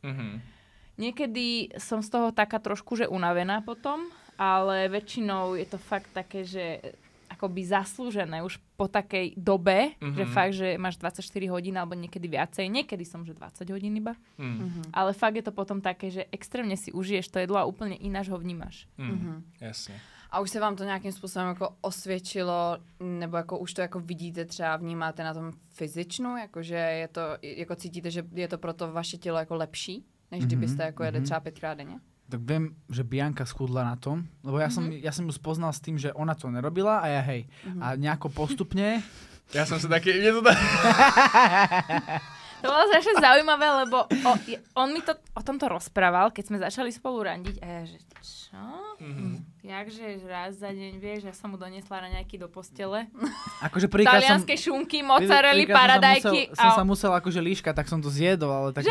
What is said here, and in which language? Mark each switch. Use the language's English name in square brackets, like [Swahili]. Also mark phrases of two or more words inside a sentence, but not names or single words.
[Slovak] Niekedy som z toho taká trošku, že unavená potom, ale väčšinou je to fakt také, že akoby zaslúžené už po takej dobe, že fakt, že máš 24 hodín alebo niekedy viacej. Niekedy som, že 20 hodín iba. Ale fakt je to potom také, že extrémne si užiješ to jedlo a úplne ináč ho vnímaš. Jasne. [Czech] A už se vám to nějakým způsobem jako osvědčilo, nebo jako už to jako vidíte třeba, vnímáte na tom fyzičnu, jakože je to, jako cítíte, že je to pro to vaše tělo jako lepší, než kdybyste jako jedli třeba 5krát denně? [Slovak] Tak viem, že Bianka schudla na tom, lebo ja som ju spoznal s tým, že ona to nerobila a ja hej. A nejako postupne... [Czech] Já jsem se taky... Mě to tak... [Slovak] To bolo strašne zaujímavé, lebo on mi to o tomto rozprával, keď sme začali spolu randiť a ja, že čo? Jakže raz za deň, vieš, ja som mu doniesla raňajky do postele. Akože prvýkrát Talianske šunky, mozzarelli, paradajky. Som sa musel akože líškať, tak som to zjedol, ale tak